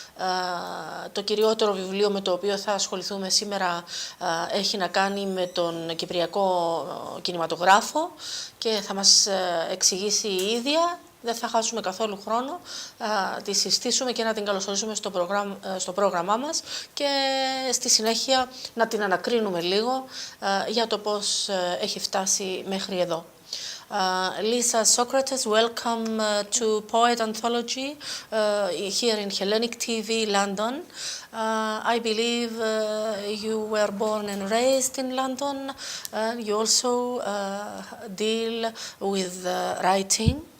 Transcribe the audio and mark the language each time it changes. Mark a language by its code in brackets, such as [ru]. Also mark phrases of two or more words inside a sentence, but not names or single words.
[el] Το κυριότερο βιβλίο με το οποίο θα ασχοληθούμε σήμερα έχει να κάνει με τον κυπριακό κινηματογράφο και θα μας εξηγήσει η ίδια. Δεν θα χάσουμε καθόλου χρόνο, τη συστήσουμε και να την καλωσορίσουμε στο πρόγραμμά μας και στη συνέχεια να την ανακρίνουμε λίγο για το πώς έχει φτάσει μέχρι εδώ. [en] Lisa Socrates, welcome to Poet Anthology here in Hellenic TV London. I believe you were born and raised in London. You also deal with writing.